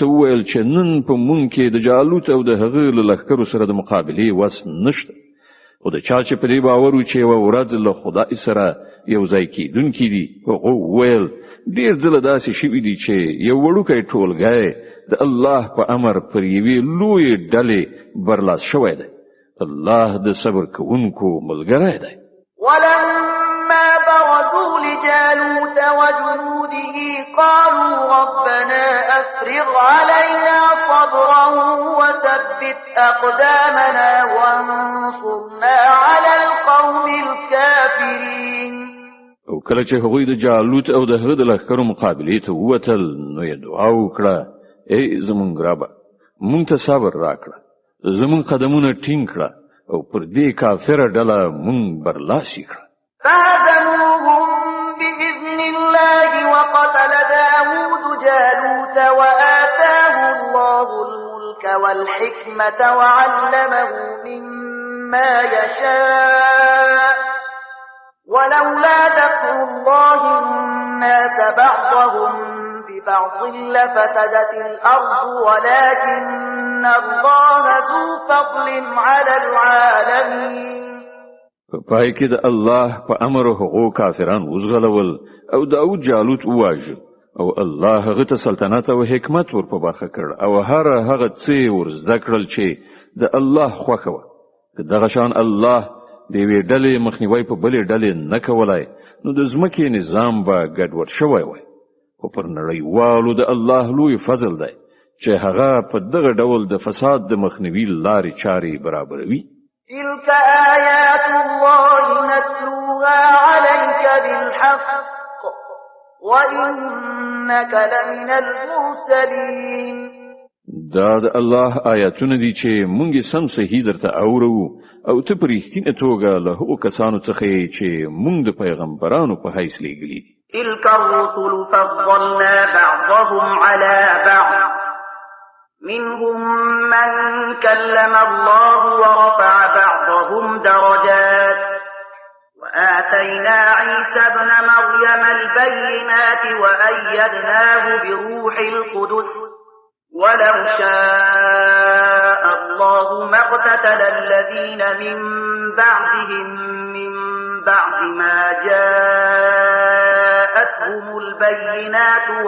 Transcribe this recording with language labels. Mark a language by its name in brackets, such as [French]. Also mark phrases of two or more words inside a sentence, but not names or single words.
[Pashto] وویل چې نن په مونږ کې د جالوت او د هغه له لښکرو سره د مقابلې وس نشته او د چا چې په دې باور و چې یوه ورځ له خدای سره یو ځای کېدونکي دي هغه وویل ډېر ځله داسې شوي دي چې یو وړوکی ټولګی د الله په امر پر یوې لویې ډلې برلاس شوی دی الله د صبر کوونکو ملګری دی [Arabic] ولما برزوا لجالوت وجنوده قالوا ربنا أفرغ علينا صبرا وثبت أقدامنا وانصرنا على القوم الكافرين [Pashto] او کله چې هغوی د جالوت او د هغه د لښکرو مقابلې ته ووتل نو یې دعا وکړه ای زمونږ ربه مونږ ته صبر راکړه زمونږ قدمونه ټینګ کړه او پر دې کافره ډله مونږ برلاسي کړه [Arabic] فهزموهم بإذن الله وقتل داود جالوت وآتاه الله الملك والحكمة وعلمه مما يشاء ولولا دفع الله الناس بعضهم ببعض لفسدت الأرض ولكن الله ذو فضل على العالمين [Pashto] پای کې د الله په امر هغو کافران وزغلول او داود جالوت وواژه او الله هغه ته سلطنت او حکمت ور په برخه کړ او هغه څه ور زده کړل چې د الله خوښه وه که دغه شان الله د یوې ډلې مخنیوی په بلې ډلې نه کولای نو د ځمکې نظام به ګډوډ شوی وای خو پر نړیوالو د الله لوی فضل دی چې هغه په دغه ډول د فساد د مخنیوي لارې چارې برابروي [Arabic] تلك آيات الله نتلوها عليك بالحق وإنك لمن المرسلين [Pashto] دا د الله آیاتونه دي چې مونږ سم صحیح درته اورو او ته پر رښتینه توګه له هغو کسانو څخه یې چې مونږ د پیغمبرانو په حیث لېږلي دي [Arabic] تلك الرسل فضلنا بعضهم على بعض منهم من كلم الله ورفع بعضهم درجات وآتينا عيسى ابن مريم البينات وأيدناه بروح القدس ولو شاء الله ما اقتتل الذين من بعدهم من بعد ما جاءتهم البينات